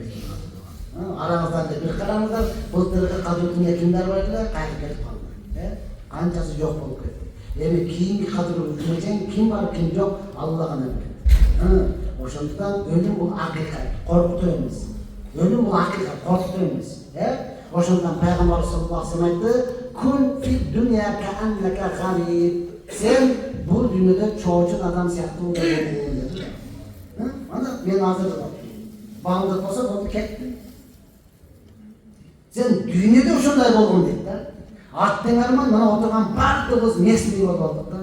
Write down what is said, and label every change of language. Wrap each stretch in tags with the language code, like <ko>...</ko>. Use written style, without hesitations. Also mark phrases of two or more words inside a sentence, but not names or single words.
<ky>Араңыздан бир караңыздар, былтыркы кадырдын кимдер бар эле, кайтып кетип калды. Канчасы жок болуп кетти. Эми кийинки кадыр үчүн ким бар, ким жок, Алла гана билет. Ошондуктан өлүм бул акыйкат, коркутуу эмес. Өлүм бул акыйкат, коркутуу эмес. Ошондуктан пайгамбар</ky> <ar>صلى الله عليه وسلم</ar> <ky>айтты:</ky> <ar>"كن في الدنيا كأنك غريب."</ar> <ky>Сен бул дүйнөдө чоочун адам сыяктуу болуп келдиң. Ана мен азыр баңдык болсо болду кетти. Сен дүйнөдө ошондой болгон дейт да. Аттың арман мына отурган бардыгыбыз местный болуп алдык да.</ky>